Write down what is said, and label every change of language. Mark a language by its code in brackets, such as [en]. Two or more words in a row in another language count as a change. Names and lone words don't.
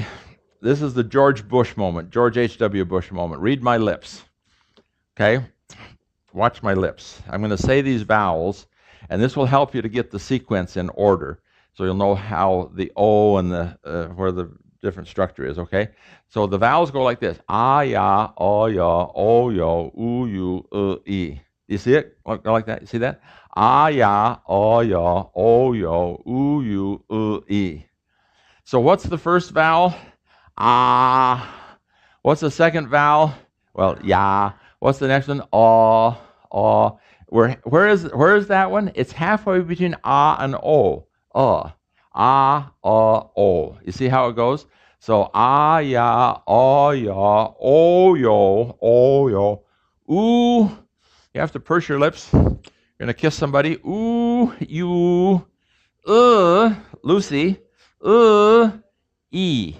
[en] This is the George Bush moment, George H.W. Bush moment. Read my lips. Okay. Watch my lips. I'm going to say these vowels, and this will help you to get the sequence in order, so you'll know how the O and the where the different structure is. Okay, so the vowels go like this: ah, ya, o, ya, o, yo, oo, you, e. You see it? Go like that. You see that? Ah, ya, o, ya, o, yo, oo, you, e. So what's the first vowel? Ah. What's the second vowel? Well, ya. What's the next one? Aw, aw. Where is that one? It's halfway between ah and o. Ah, o. You see how it goes? So ah, ya, aw, ya, o, yo, ooh. You have to purse your lips. You're gonna kiss somebody. Ooh, you, Lucy, e.